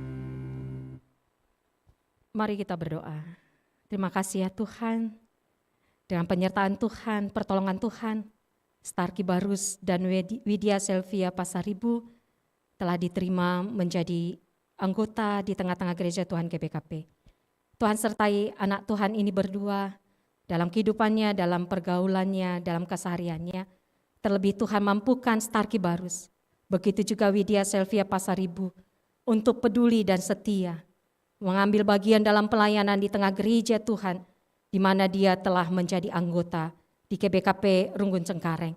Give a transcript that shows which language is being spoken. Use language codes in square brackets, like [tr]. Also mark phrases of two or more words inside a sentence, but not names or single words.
[id] Mari kita berdoa. Terima kasih ya Tuhan, dengan penyertaan Tuhan, pertolongan Tuhan, Starky Barus dan Widya Selvia Pasaribu telah diterima menjadi anggota di tengah-tengah gereja Tuhan GBKP. Tuhan sertai anak Tuhan ini berdua dalam kehidupannya, dalam pergaulannya, dalam kesehariannya. Terlebih Tuhan mampukan Starky Barus, begitu juga Widya Selvia Pasaribu, untuk peduli dan setia, mengambil bagian dalam pelayanan di tengah gereja Tuhan, di mana dia telah menjadi anggota di GBKP Runggun Cengkareng.